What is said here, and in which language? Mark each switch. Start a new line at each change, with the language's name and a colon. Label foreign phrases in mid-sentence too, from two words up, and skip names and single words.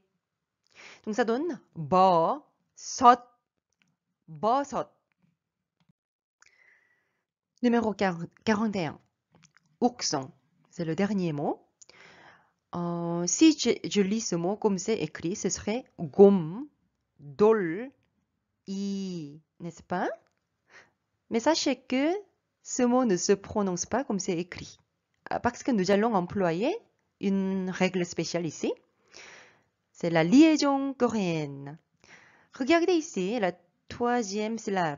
French: Donc ça donne
Korean: 버섯. 버섯.
French: Numéro 41. Ourson. C'est le dernier mot. Si je lis ce mot comme c'est écrit, ce serait
Korean: 곰, 돌, 이,
French: n'est-ce pas? Mais sachez que ce mot ne se prononce pas comme c'est écrit. Parce que nous allons employer une règle spéciale ici. C'est la liaison coréenne. Regardez ici la troisième syllabe.